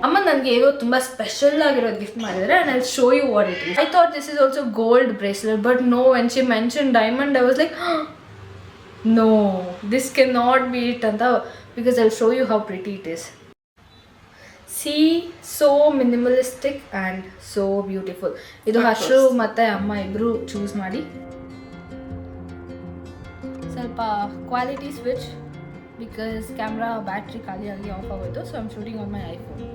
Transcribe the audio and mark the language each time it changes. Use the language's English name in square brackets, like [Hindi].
[Kannada] Amma nange edo tumba special agiro gift madidare, [English] and I'll show you what it is. I thought this is also gold bracelet, but no, when she mentioned diamond, I was like no, this cannot be it [Kannada] anta, [English] because I'll show you how pretty it is. See, so minimalistic and so beautiful. [Kannada] Idu Hashru ಮತ್ತೆ ಅಮ್ಮ ಇಬ್ರು choose ಮಾಡಿ. ಸ್ವಲ್ಪ quality switch [English] because camera battery [Kannada] ಖಾಲಿ ಆಗಿ of ಆಗೋಯ್ತು, [English] so I'm shooting on my iPhone.